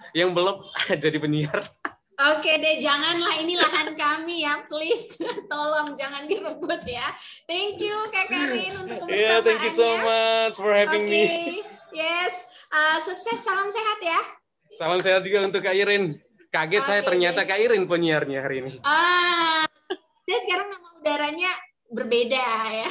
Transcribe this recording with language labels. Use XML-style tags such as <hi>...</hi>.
<id>Yang belum jadi penyiar. Oke deh, janganlah, ini lahan kami ya, please. Tolong jangan direbut ya.</id> <en>Thank you</en> <id>Kakak Rin untuk kebersamaannya.</id> <en>Yeah, thank you so much for having me.</en> <id>Yes, sukses, salam sehat ya. Salam sehat juga untuk Kak Irin. Kaget saya ternyata Kak Irin penyiarnya hari ini. Saya sekarang nama udaranya berbeda ya.</id>